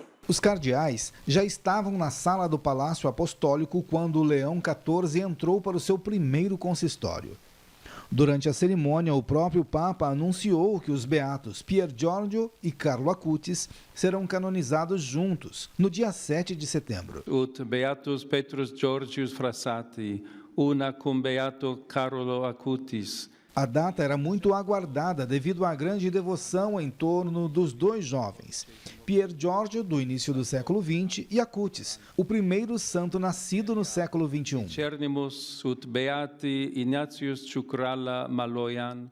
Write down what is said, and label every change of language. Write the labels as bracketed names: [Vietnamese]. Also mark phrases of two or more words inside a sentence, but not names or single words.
[Portuguese] Os cardeais já estavam na sala do Palácio Apostólico quando Leão XIV entrou para o seu primeiro consistório. Durante a cerimônia, o próprio Papa anunciou que os beatos Pier Giorgio e Carlo Acutis serão canonizados juntos, no dia 7 de setembro. [Latin] Ut beatus Petrus Georgius Frassati, una cum beato Carlo Acutis. [Portuguese] A data era muito aguardada devido à grande devoção em torno dos 2 jovens, Pier Giorgio, do início do século XX, e Acutis, o primeiro santo nascido no século XXI. [Latin] Cernimus ut beati Ignatius Chukrala Maloyan.